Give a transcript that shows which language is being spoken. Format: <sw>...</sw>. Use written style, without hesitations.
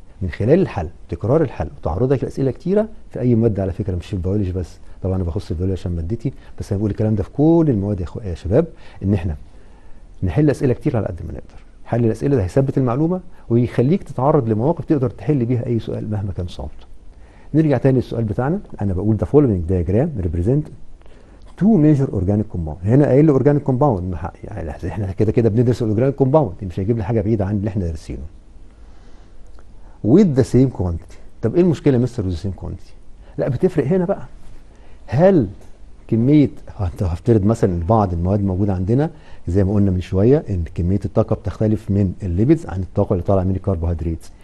<ar>من خلال الحل، تكرار الحل وتعرضك لاسئله كتيره في اي ماده، على فكره مش في البيولوجي بس، طبعا انا بخص البيولوجي عشان مادتي، بس انا بقول الكلام ده في كل المواد يا شباب، ان احنا نحل اسئله كتير على قد ما نقدر. حل الاسئله ده هيثبت المعلومه ويخليك تتعرض لمواقف تقدر تحل بيها اي سؤال مهما كان صعوبته. نرجع تاني للسؤال بتاعنا. انا بقول</ar> <en>the following diagram represent two major organic compound.</en> <ar>هنا قايل لي organic compound، يعني احنا كده كده بندرس الاورجانيك كومباوند، مش هيجيب لي حاجه بعيده عن اللي احنا دارسينه.</ar> <en>with the same quantity.</en> <ar>طب ايه المشكله يا مستر</ar> <en>with the same quantity؟</en> <ar>لا بتفرق هنا بقى. هل كميه، هفترض مثلا بعض المواد الموجوده عندنا زي ما قلنا من شويه ان كميه الطاقه بتختلف من الليبيدز عن الطاقه اللي طالعه من الكربوهيدرات.</ar>